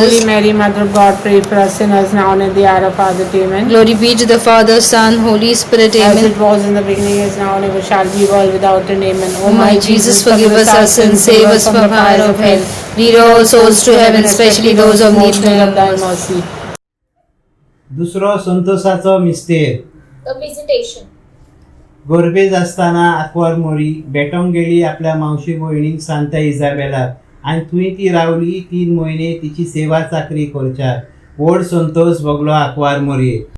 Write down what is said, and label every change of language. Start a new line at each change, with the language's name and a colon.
English: Holy Mary, Mother of God, pray for us sinners now and at the hour of our death. Amen. Glory be to the Father, Son, Holy Spirit. As Amen. it was in the beginning, is now, and ever shall be, world without end. Amen. O my Jesus, forgive us our sins, save us from the fire of hell. Lead all souls to heaven, especially those of need of thy of mercy.
Goan Konkani: दुसरो संतोषाचो मिस्तेर.
English: The Visitation.
Goan Konkani: गोरबेज असताना आकवार मोरी भेटोंक गेली आपल्या मावशी भयणीक सांता इजाबेलाक आनी थंय ती रावली 3 म्हयने तिची सेवा चाकरी करच्यार. व्हड संतोष भोगलो आकवार मोरये.